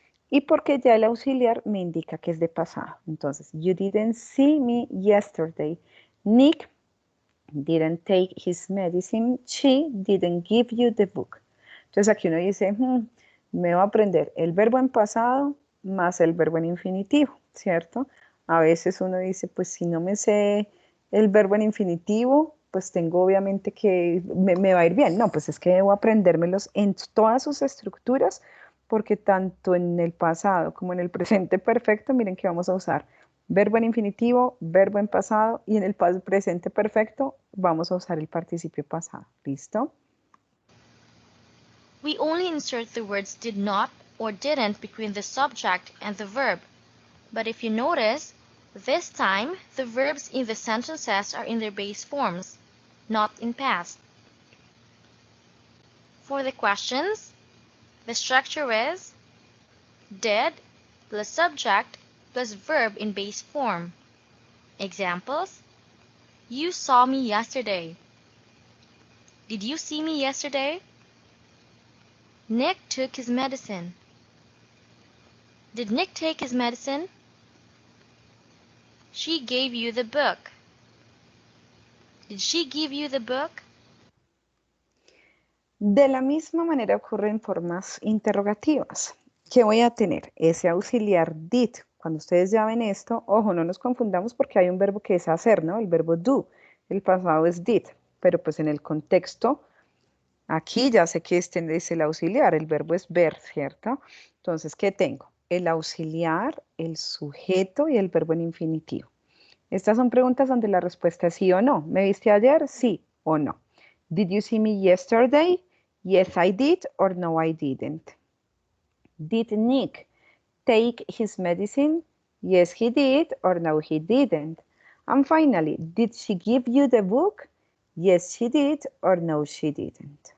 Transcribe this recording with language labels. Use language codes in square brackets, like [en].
[es] Y porque ya el auxiliar me indica que es de pasado. [en] Entonces, you didn't see me yesterday. Nick didn't take his medicine. She didn't give you the book. [es] Entonces aquí uno dice, me va a aprender el verbo en pasado más el verbo en infinitivo, ¿cierto? A veces uno dice, pues si no me sé el verbo en infinitivo, pues tengo obviamente que me va a ir bien. No, pues es que debo aprendérmelos en todas sus estructuras, porque tanto en el pasado como en el presente perfecto, miren que vamos a usar verbo en infinitivo, verbo en pasado, y en el presente perfecto vamos a usar el participio pasado. ¿Listo? [en] We only insert the words did not or didn't between the subject and the verb. But if you notice, this time the verbs in the sentences are in their base forms, not in past. For the questions, the structure is did plus subject plus verb in base form. Examples: you saw me yesterday. Did you see me yesterday? Nick took his medicine. Did Nick take his medicine? She gave you the book. Did she give you the book? [es] De la misma manera ocurre en formas interrogativas. ¿Qué voy a tener? Ese auxiliar did. Cuando ustedes ya ven esto, ojo, no nos confundamos porque hay un verbo que es hacer, ¿no? El verbo do. El pasado es did, pero pues en el contexto, aquí ya sé que este es el auxiliar, el verbo es ver, ¿cierto? Entonces, ¿qué tengo? El auxiliar, el sujeto y el verbo en infinitivo. Estas son preguntas donde la respuesta es sí o no. ¿Me viste ayer? Sí o no. [en] Did you see me yesterday? Yes, I did, or no, I didn't. Did Nick take his medicine? Yes, he did, or no, he didn't. And finally, did she give you the book? Yes, she did, or no, she didn't.